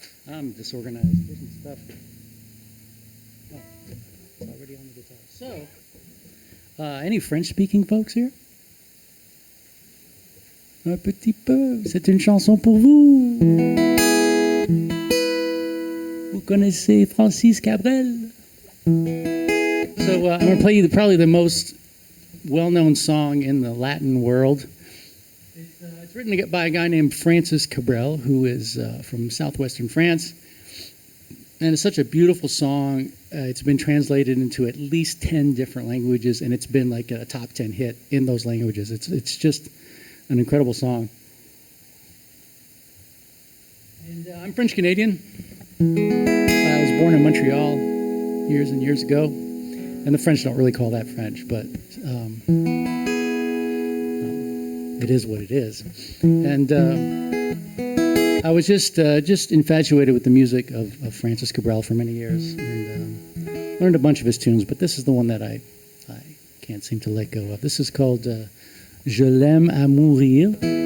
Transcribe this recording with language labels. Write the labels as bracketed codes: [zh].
[en] I'm disorganized. Getting stuff. Oh, it's already on the guitar. So, any French-speaking folks here? [fr] Un petit peu. C'est une chanson pour vous. Vous connaissez Francis Cabrel? [en] So I'm going to play you probably the most well-known song in the Latin world. It's written by a guy named Francis Cabrel, who is from southwestern France. And it's such a beautiful song. It's been translated into at least 10 different languages, and it's been like a top 10 hit in those languages. It's just an incredible song. And I'm French-Canadian. I was born in Montreal years and years ago. And the French don't really call that French, but it is what it is. And I was just infatuated with the music of Francis Cabrel for many years, and learned a bunch of his tunes. But this is the one that I can't seem to let go of. This is called Je l'aime à mourir.